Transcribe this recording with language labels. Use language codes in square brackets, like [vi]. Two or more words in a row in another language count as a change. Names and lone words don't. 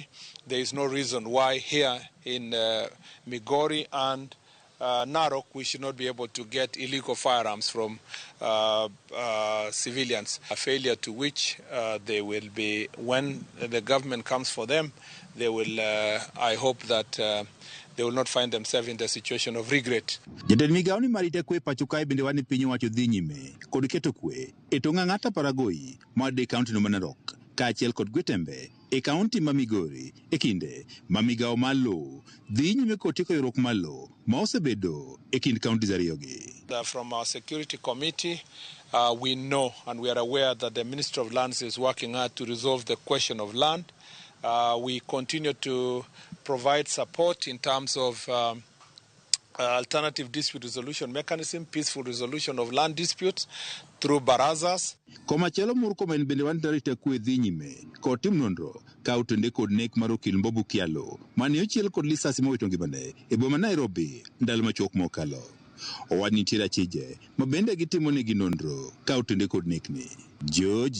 [en] There is no reason why here in Migori and Narok we should not be able to get illegal firearms from civilians. A failure to which they will be, when the government comes for them, they will, I hope that they will not find themselves in the situation of regret. [luo] Jatend migao ni marita kwe pacho kae bende wani piny owacho dhi nyime kod keto kwe e tong' ng'ata paragoi mar de kaunti no ma Narok kaachiel kod Gwetembe e kaunti ma Migori e kinde ma migao mar lowo dhi nyime kod tieko ywaruok mar lowo ma osebedo e kind kauntis ariyogi. [en] From our security committee, we know and we are aware that the Ministry of Lands is working hard to resolve the question of land. We continue to provide support in terms of alternative dispute resolution mechanism, peaceful resolution of land disputes through barazas. [luo] Komachielo Murkomen bende wan arita kwe dhi nyime kod tim nonro ka otende kod nek mar okil Mbobu Kialo mane ochiel kod lisasi mowito ngimane e boma Nairobi ndalo machuok mokalo. Owad nitiere achije ma bende gitimo negi nonro ka otende kod nekni.